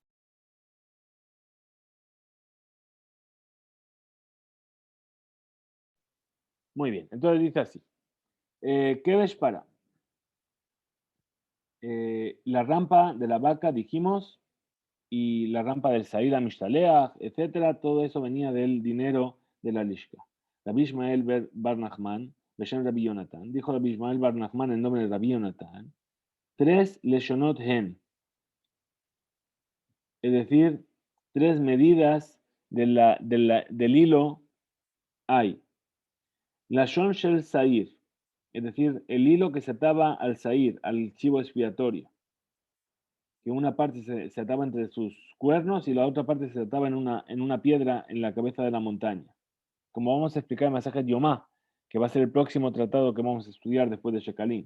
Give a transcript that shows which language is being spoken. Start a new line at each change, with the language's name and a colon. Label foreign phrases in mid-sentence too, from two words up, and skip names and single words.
Spanish: Muy bien, entonces dice así.
Hebrew: כבש פרה.
Spanish: La rampa de la vaca, dijimos, y la rampa del
Hebrew: שעיר המשתלח,
Spanish: etcétera, todo eso venía del dinero de la Lishka. Rabbi Ishmael Bar Nachman, Beshem Rabbi Yonatan, dijo Rabbi Ishmael Bar Nachman en nombre de Rabbi Yonatan,
Hebrew: 3 לשונות הן,
Spanish: es decir, 3 medidas del hilo hay.
Hebrew: לשון של שעיר,
Spanish: es decir, el hilo que se ataba al Sair, al chivo expiatorio, que una parte se ataba entre sus cuernos y la otra parte se ataba en una piedra en la cabeza de la montaña. Como vamos a explicar en Masajet Yomá, que va a ser el próximo tratado que vamos a estudiar después de Shekalim.